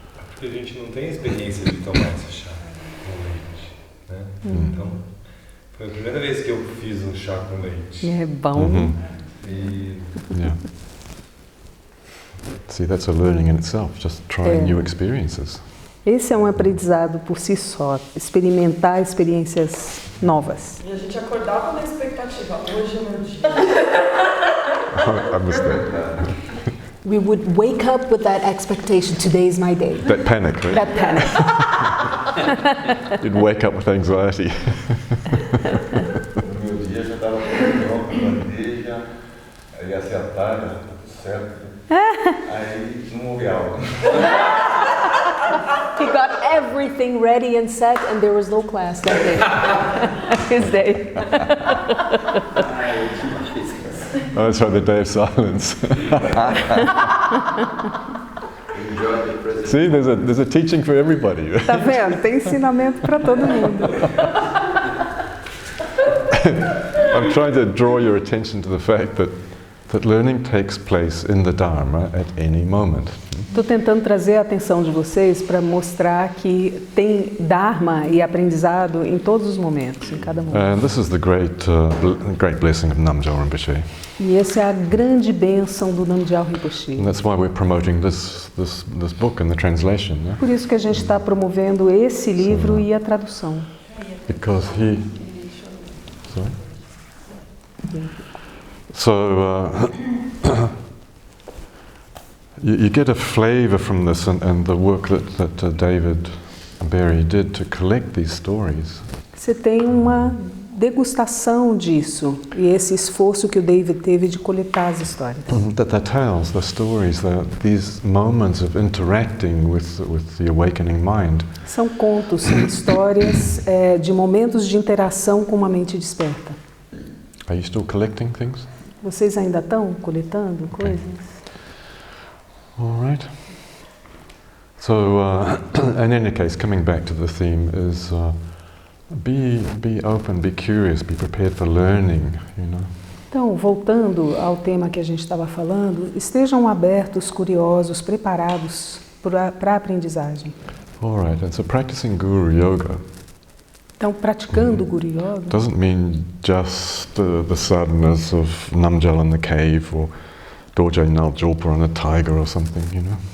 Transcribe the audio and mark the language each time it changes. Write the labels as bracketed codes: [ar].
[pt] Porque a gente não tem experiência de tomar esse chá com leite, né? Então, foi a primeira vez que eu fiz um chá com leite. E é bom. E [en] yeah. See, that's a learning in itself, just trying new experiences. [pt] Esse é um aprendizado por si só, experimentar experiências novas. E a gente acordava na expectativa, hoje é meu dia. [en] I missed that. We would wake up with that expectation, today's my day. That panic, right? That panic. You'd wake up with anxiety. [pt] No meu dia já estava pronto, bandeja, aí ia ser a tarde, tudo certo. Aí não houve aula. [en] He got everything ready and set, and there was no class that day. His day. Oh, that's right, the day of silence. See, there's a teaching for everybody. [pt] Tá vendo? Tem ensinamento para todo mundo. [en] I'm trying to draw your attention to the fact that learning takes place in the Dharma at any moment. [pt] Estou tentando trazer a atenção de vocês para mostrar que tem Dharma e aprendizado em todos os momentos, em cada momento. [en] And this is the great blessing of Namgyal Rinpoche. [pt] E essa é a grande bênção do Namgyal Rinpoche. [en] And that's why we're promoting this book and the translation. Yeah? [pt] Por isso que a gente está promovendo esse livro e a tradução. [en] Because he... Sorry? So you get a flavor from this and the work that David Berry did to collect these stories. [pt] Você tem uma degustação disso e esse esforço que o David teve de coletar as histórias. [en] The tales, the stories, these moments of interacting with the awakening mind. [pt] São contos, são histórias de momentos de interação com uma mente desperta. [en] Are you still collecting things? [pt] Vocês ainda estão coletando coisas? [en] All right. So, in any case, coming back to the theme is be open, be curious, be prepared for learning. You know. [pt] Então, voltando ao tema que a gente estava falando, estejam abertos, curiosos, preparados para a aprendizagem. [en] All right. And so, practicing Guru Yoga. [pt] Então, praticando o Guru Yoga [en] doesn't mean just the sadness of Namgyal in the cave or Dorje Naljopa on a tiger or something, you know.